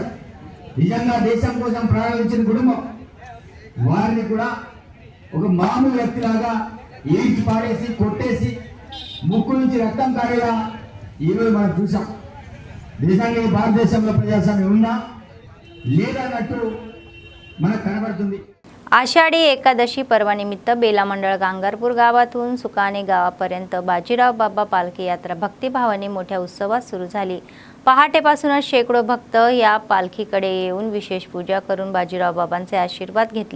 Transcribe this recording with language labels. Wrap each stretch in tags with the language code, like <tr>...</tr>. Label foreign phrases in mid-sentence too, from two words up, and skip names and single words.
<te>నిజంగా దేశం కోసం ప్రారంభించిన కుటుంబం వారిని కూడా ఒక మామూలు వ్యక్తిలాగా ఈడ్చి పాడేసి కొట్టేసి ముక్కు నుంచి రక్తం కారేలా ఈరోజు మనం చూసాం. నిజంగా ఈ భారతదేశంలో ప్రజాస్వామ్యం ఉందా లేదా అన్నట్టు మనకు कनबडुतुंदी।</te> <mr>आषाढी एकादशी पर्वानिमित्त बेला मंडळ गांगारपूर गावातून सुकाणे गावापर्यंत बाजीराव बाबा पालखी यात्रा भक्तिभावाने मोठ्या उत्सवात सुरू झाली। पहाटेपासूनच शेकडो भक्त या पालखीकडे येऊन विशेष पूजा करून बाजीराव बाबांचे आशीर्वाद घेतले।</mr>